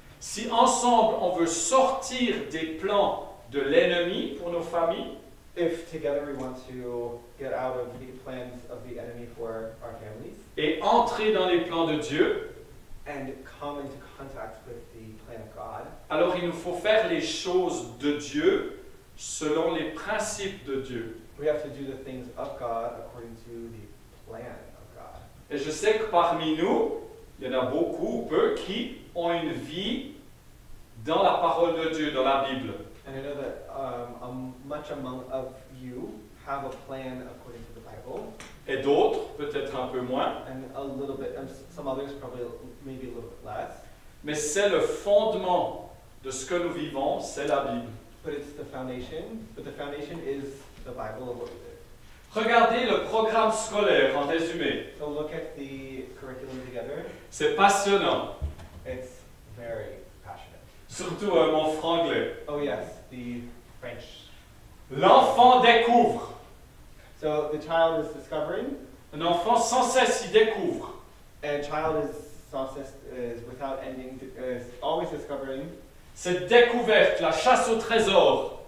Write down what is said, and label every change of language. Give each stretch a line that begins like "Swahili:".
French: si ensemble on veut sortir des plans de l'ennemi pour nos familles,
English: if together we want to get out of the plans of the enemy for our families,
French: et entrer dans les plans de Dieu,
English: and come into contact with the plan of God,
French: alors il nous faut faire les choses de Dieu selon les principes de Dieu.
English: we have to do the things of God according to the plan of God.
French: Et je sais que parmi nous, il y en a beaucoup ou peu qui ont une vie dans la parole de Dieu, dans la Bible.
English: And I know that much among of you have a plan according to the Bible,
French: Et d'autres, peut-être un peu moins.
English: and a little bit, and some others probably maybe a little bit less.
French: Mais c'est le fondement de ce que nous vivons, c'est la Bible.
English: But it's the foundation. But the foundation is the Bible of what we live.
French: Regardez le programme scolaire en résumé.
English: So look at the curriculum together.
French: C'est passionnant,
English: It's very passionate.
French: surtout mon franglais.
English: Oh yes, the French.
French: L'enfant découvre.
English: So the child is discovering,
French: Un enfant sans cesse y découvre.
English: and child is without ending, is always discovering,
French: Cette découverte, la chasse au trésor.